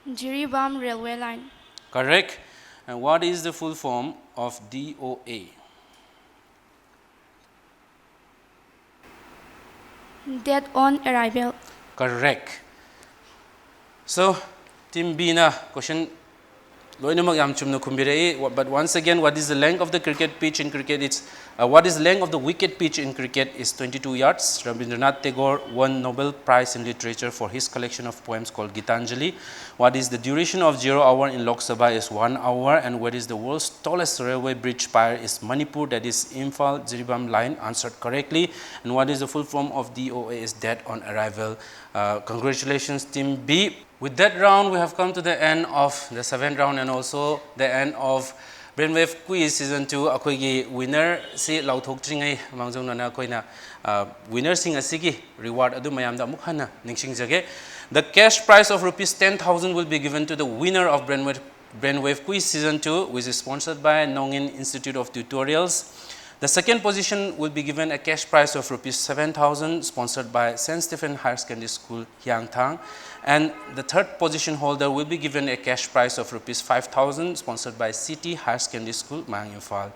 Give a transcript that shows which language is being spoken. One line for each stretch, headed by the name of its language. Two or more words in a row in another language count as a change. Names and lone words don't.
English: Jiribam Railway Line. Correct. And what is the full form of DOA? Dead on arrival. Correct.
Manipuri: So, Team B na question loinamak yam chumna khumbirei,
English: but once again, what is the length of the cricket pitch in cricket? It's what is the length of the wicket pitch in cricket is 22 yards. Rabindranath Tagore won Nobel Prize in Literature for his collection of poems called Gitanjali. What is the duration of 0 hour in Lok Sabha is 1 hour, and what is the world's tallest railway bridge spire is Manipur, that is Imphal Jiribam line, answered correctly. And what is the full form of DOA is dead on arrival. Congratulations Team B. With that round, we have come to the end of the 7th round and also the end of Brainwave Quiz Season 2.
Manipuri: Akoigi winner si lauthokjingai mangjongna akoina winner sing asigi reward adu mayamda amuk hana ningsingjage.
English: The cash prize of rupees 10,000 will be given to the winner of Brainwave Quiz Season 2, which is sponsored by Nongin Institute of Tutorials. The second position will be given a cash prize of rupees 7,000, sponsored by St. Stephen Higher Secondary School, Hyangthang. And the third position holder will be given a cash prize of rupees 5,000, sponsored by City Higher Secondary School, Mang Imphal.